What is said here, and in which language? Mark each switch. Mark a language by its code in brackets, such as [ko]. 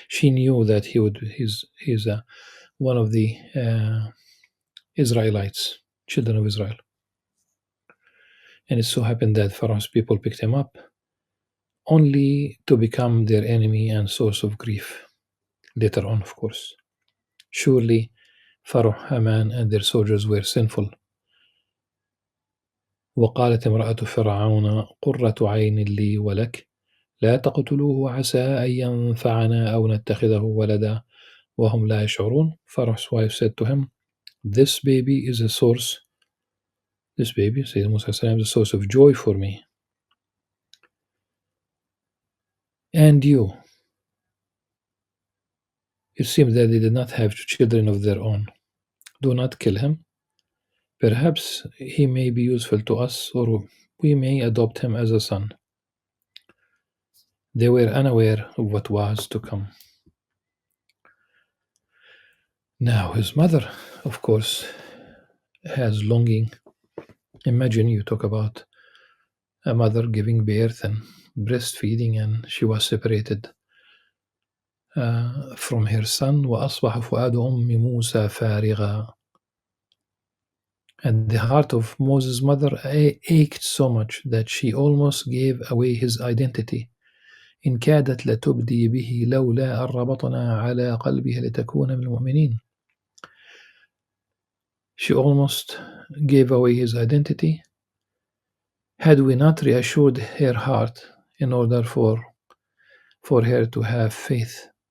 [en] She knew that he's one of the Israelites, children of Israel. And it so happened that Pharaoh's people picked him up only to become their enemy and source of grief. Later on, of course. Surely Pharaoh, Haman, and their soldiers were sinful. [ar] وقالت امرأة فرعون قرة عين لي ولك لا تقتلوه عسى أن ينفعنا أو نتخذه ولدا وهم لا يشعرون. [en] Pharaoh's wife said to him, this baby, Sayyidina Musa is a source of joy for me. And you. It seems that they did not have children of their own. Do not kill him. Perhaps he may be useful to us, or we may adopt him as a son. They were unaware of what was to come. Now his mother, of course, has longing. Imagine you talk about a mother giving birth and breastfeeding, and she was separated from her son. [ar] وأصبح فؤاد أم موسى فارغا. [en] And the heart of Moses' mother ached so much that she almost gave away his identity. [ar] إن كادت لتبدي به لولا أن ربطنا على قلبها لتكون من المؤمنين. [en] She almost gave away his identity had we not reassured her heart in order for her to have faith.